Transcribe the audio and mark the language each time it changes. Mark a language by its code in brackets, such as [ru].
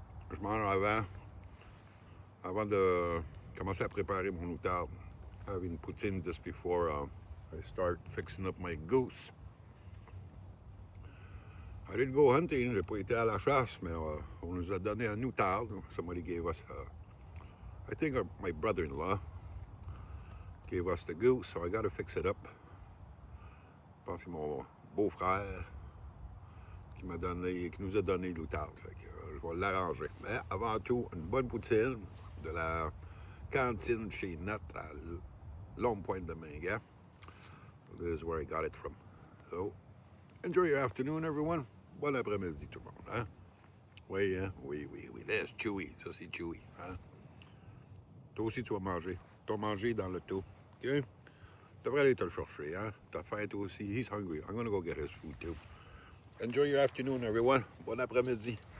[fr] Je mange avant de commencer à préparer mon outarde. [en] Having poutine just before I start fixing up my goose. I didn't go hunting, [fr] j'ai pas été à la chasse, mais on nous a donné un outarde. [en] Somebody gave us, I think my brother-in-law gave us the goose, so I got to fix it up. [fr] Je pense que c'est mon beau-frère qui nous a donné l'outarde. Fait que je vais l'arranger. Mais avant tout, une bonne poutine de la cantine chez Nat à Longue Pointe de Manger. [en] This is where I got it from. So, enjoy your afternoon, everyone. [fr] Bon après-midi, tout le monde. Hein? Oui, hein? Oui. Là, c'est chewy. Ça, c'est chewy. Hein? Toi aussi, tu vas manger. Tu vas manger dans l'auto. OK? Tu devrais aller te le chercher. Hein? T'as faim, toi aussi. [en] He's hungry. I'm going to go get his food, too. Enjoy your afternoon, everyone. [fr] Bon après-midi.